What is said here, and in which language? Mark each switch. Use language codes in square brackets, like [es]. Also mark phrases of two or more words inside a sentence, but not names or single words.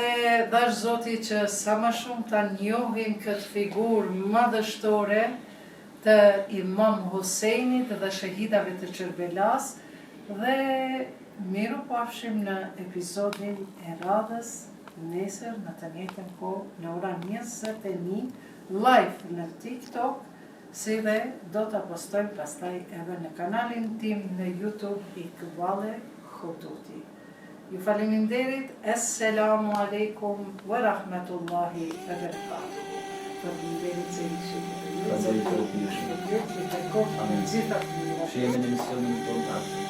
[sq] dash Zoti që sa më shumë ta njohim këtë figurë madhështore të Imam Huseinit dhe shahidave të Kërbelas, dhe miru pafshim në episodin e radhës nesër në të njëjtën kohë në orën 21 live në TikTok, si dhe do të postojmë pastaj edhe në kanalin tim në YouTube Iqbale Khututi. Ju faleminderit, [ar] السلام عليكم ورحمة الله وبركاته. [sq] Faleminderit se ishit. Shihemi në emisionin tonë.